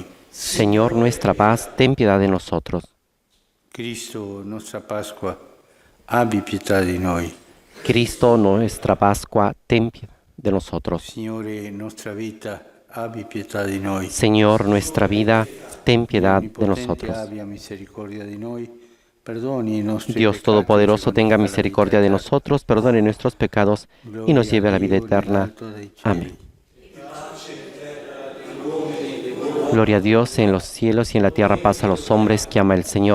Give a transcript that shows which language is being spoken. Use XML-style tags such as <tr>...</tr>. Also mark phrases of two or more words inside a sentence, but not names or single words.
<es>Señor, nuestra paz, ten piedad de nosotros.</es> <it>Cristo, nostra Pascua, abbi pietà di noi.</it> <es>Cristo, nuestra Pascua, ten piedad de nosotros.</es> <it>Signore, nostra vita, abbi pietà di noi.</it> <es>Señor, nuestra vida, ten piedad de nosotros. Dios Todopoderoso, tenga misericordia de nosotros, perdone nuestros pecados y nos lleve a la vida eterna. Amén. Gloria a Dios en los cielos y en la tierra, paz a los hombres que ama el Señor.</es>